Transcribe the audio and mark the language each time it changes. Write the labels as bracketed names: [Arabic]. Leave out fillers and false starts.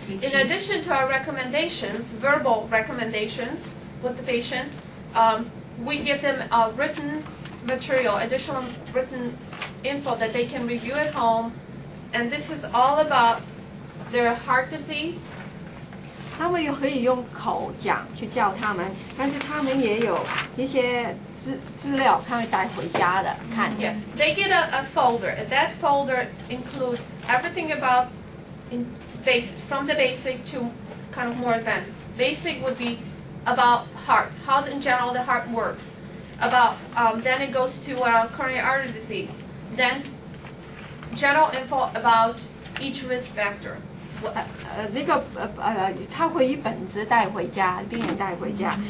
[English] In addition to our recommendations, verbal recommendations with the patient, we give them written material, additional written info that they can review at home, and this is all about their heart disease. [Chinese] 他们又可以用口讲去教他们，但是他们也有一些资料，他会带回家的看。 [English] Yeah, they get a folder, and that folder includes everything about from the basic to kind of more advanced. Basic would be about heart, how in general the heart works. About then it goes to coronary artery disease. Then general info about each risk factor. [Chinese] 这个他会以本子带回家，病人带回家。